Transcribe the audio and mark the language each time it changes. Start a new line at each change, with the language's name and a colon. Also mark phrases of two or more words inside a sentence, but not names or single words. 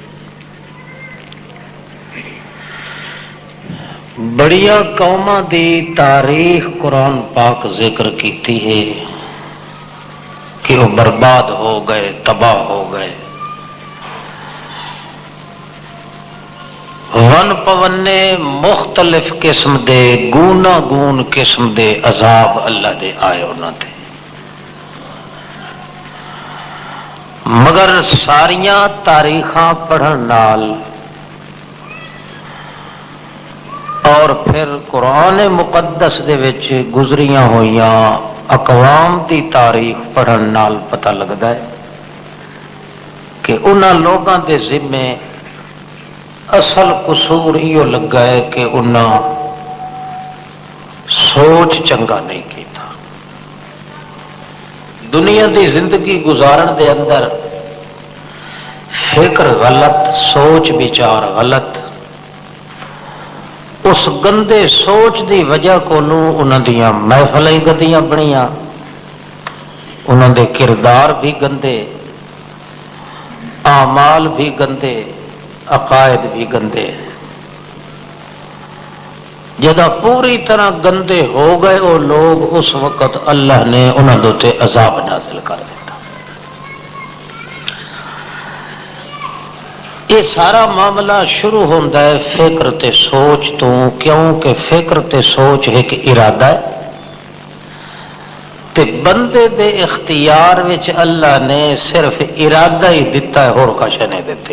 Punjabi: بڑیاں قوماں دی تاریخ قرآن پاک ذکر کیتی ہے
Urdu: کہ وہ برباد ہو گئے، تباہ ہو گئے.
Punjabi: ون پونے مختلف قسم دے گونا گون قسم دے عذاب اللہ دے آئے انہاں تے، مگر ساریاں تاریخاں پڑھن نال اور پھر قرآن مقدس دے وچ گزریاں ہوئیاں اقوام دی تاریخ پڑھن نال پتہ لگدا ہے کہ انہاں لوگاں دے ذمے اصل قصور یہ لگا ہے کہ انہاں سوچ چنگا نہیں کیتا. دنیا دی زندگی گزارن دے اندر فکر غلط، سوچ بچار غلط، اس گندے سوچ دی وجہ کو انہاں دیاں محفلیں گندیاں بنیاں، انہاں دے کردار بھی گندے، اعمال بھی گندے، عقائد بھی گندے. جدہ پوری طرح گندے ہو گئے وہ لوگ، اس وقت اللہ نے انہاں دے تے عذاب نازل کر دیتا.
Urdu: یہ سارا معاملہ شروع ہوتا ہے
Punjabi: فکر تے سوچ تو، کیونکہ فکر تے سوچ ایک ارادہ ہے تے بندے دے اختیار وچ اللہ نے صرف ارادہ ہی دیتا ہے،
Urdu: اور کچھ نہیں دیتے.